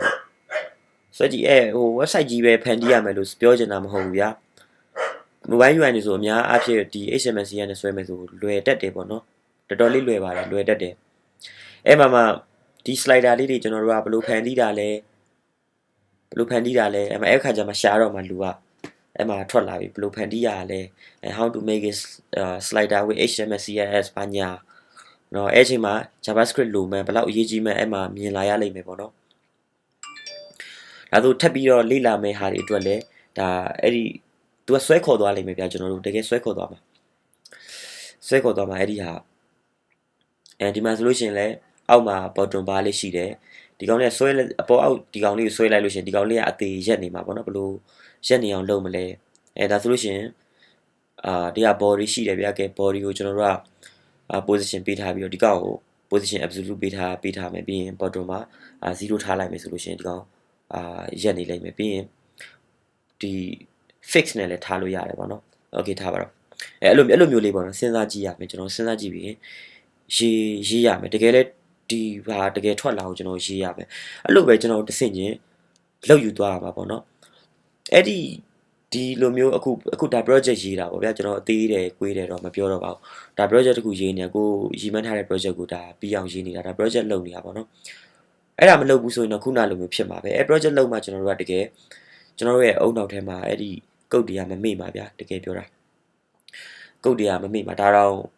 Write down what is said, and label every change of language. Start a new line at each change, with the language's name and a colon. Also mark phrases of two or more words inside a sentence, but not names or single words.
Burmese: ဘူးဆွဲကြည့်ဟို website ကြီးပဲဖန်တီးရမယ်လို့ပြောချင်တာမဟုတ်ဘူးဗျာ
English: mobile UI
Burmese: နေဆိုအများအားဖြင့်ဒီ HTML နဲ့ဆွဲမယ်ဆိုလွယ်တတ်တယ်ပေါ့နော်တော်တော်လေးလွယ်ပါတယ်လွယ်တတ်တယ်အဲ့မှာဒီ slider လေးတွေကျွန်တော်တို့ကဘယ်လိုဖန်တီးတာလဲအဲ့မှာအဲ့ခါကျမှရှာတော့မှလူကအဲ့မှာထွက်လာပြီဘယ်လိုဖန်တီးရလဲ
English: how to make it slider with HTML CSS
Burmese: ဘာညာနော်အဲ့ချိန်မှာ JavaScript လိုမှန်ဘယ်လောက်အရေးကြီးမှန်းအဲ့မှာမြင်လာရလိမ့်မယ်ပေါ့နော် ဒါဆိုထပ်ပြီးတော့လေ့လာမယ့်ဟာတွေအတွက်လည်းဒါအဲ့ဒီသူကဆွဲခေါ်သွားလိမ့်မယ်ဗျာကျွန်တော်တို့တကယ်ဆွဲခေါ်သွားမှာအဲ့ဒီဟာဒီမှာဆိုလို့ရှိရင်လည်းအောက်မှာ
English: bottom bar
Burmese: လေးရှိတယ်ဒီကောင်လေးဆွဲအပေါ်အောက်ဒီကောင်လေးကိုဆွဲလိုက်လို့ရှိရင်ဒီကောင်လေးကအသေးရက်နေမှာပေါ့နော် ဘလို့ရက်နေအောင်လုပ်မလဲဒါဆိုလို့ရှိရင်ဒီက body ရှိတယ်ဗျာကဲ body ကိုကျွန်တော်တို့ကposition ပေးထားပြီးတော့ဒီကောင်ကို
English: position absolute
Burmese: ပေးထားမယ်ပြီးရင် bottom မှာ0ထားလိုက်မယ်ဆိုလို့ရှိရင်ဒီကောင်ရက် နေလိမ့်မယ်ပြီးရင်ဒီ fix နဲ့လည်းထားလို့ရတယ်ပေါ့နော် okay ထားပါတော့အဲ့လိုမျိုးလေးပေါ့နော်စဉ်းစားကြည့်ရမယ်ကျွန်တော်စဉ်းစားကြည့်ပြီးရေးရမယ်တက ယ်လဲဒီဟာတကယ်ထွက်လာအောင်ကျွန်တော်ရေးရမယ်အဲ့လိုပဲကျွန်တော်တဆင့်ချင်းလောက်ယူသွားရမှာပေါ့နော်အဲ့ဒီလိုမျိုးအခုဒါ project ရေးတာပေါ့ဗျာကျွန်တော်အသေးတယ်ကွေးတယ်တော့မပြောတော့ပါဘူးဒါ project တခုရေးနေကိုရည်မှန်းထားတဲ့ project ကိုဒါပြီးအောင်ရေးနေတာဒါ project လုပ်နေတာပေါ့နော်အဲ့ဒါမလုပ်ဘူးဆိုရင်တော့ခုနလိုမျိုးဖြစ်မှာပဲအဲ့ project လုပ်မှကျွန်တော်တို့ကတကယ်ကျွန်တော်တို့ရဲ့အုံနောက်ထဲမှာအဲ့ဒီကုတ်တရားမမေ့ပါဗျာတကယ်ပြောတာကုတ်တရားမမေ့ပါဒါတော့